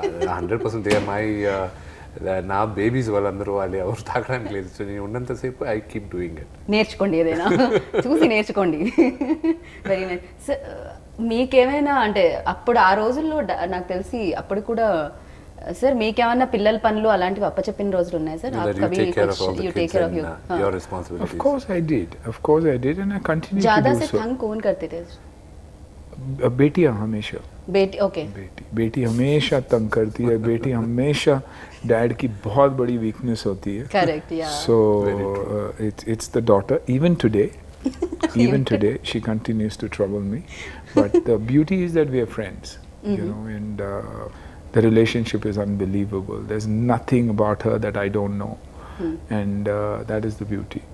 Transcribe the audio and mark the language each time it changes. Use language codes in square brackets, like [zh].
[te] 100% నా బేబీస్ వాళ్ళందరూ వాళ్ళు ఎవరు తాగడానికి లేదు. [en] so [te] నేను ఉన్నంతసేపు [en] I keep doing it. [te] నేర్చుకోండి, ఏదైనా చూసి నేర్చుకోండి. Very nice. మీకేమైనా అంటే అప్పుడు ఆ రోజుల్లో నాకు తెలిసి అప్పుడు కూడా సార్ మీకేమన్నా పిల్లల పనులు అలాంటివి అప్పచెప్పిన రోజులు ఉన్నాయి sir? [en] You take care of your responsibilities. Of course I did and I continue to do so. [hi] ज़्यादा से तंग कौन करते थे? बेटियां हमेशा. बेटी हमेशा तंग करती है. बेटी हमेशा डैड की बहुत बड़ी वीकनेस होती है. [en] Correct, yeah. So it's the daughter. Even today Even today, she continues to trouble me. But the beauty is that we are friends, you know, and the relationship is unbelievable. There's nothing about her that I don't know, and that is the beauty.